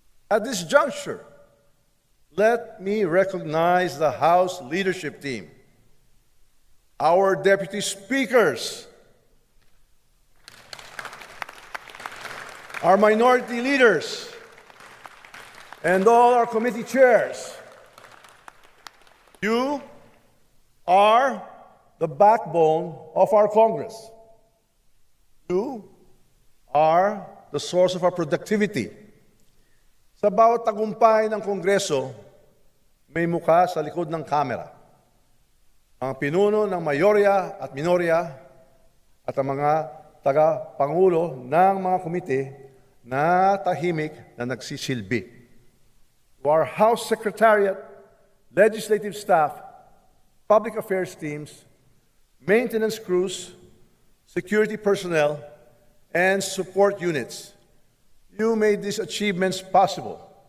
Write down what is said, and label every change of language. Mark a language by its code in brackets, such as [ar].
[en] At this juncture, let me recognize the House leadership team, our deputy speakers, our minority leaders, and all our committee chairs. You are the backbone of our Congress. You are the source of our productivity. [tl] Sa bawat tagumpay ng Kongreso, may mukha sa likod ng kamera. Ang pinuno ng mayorya at minorya at ang mga taga-pangulo ng mga komite na tahimik na nagsisilbi. [en] To our House Secretariat, legislative staff, public affairs teams, maintenance crews, security personnel, and support units, you made these achievements possible.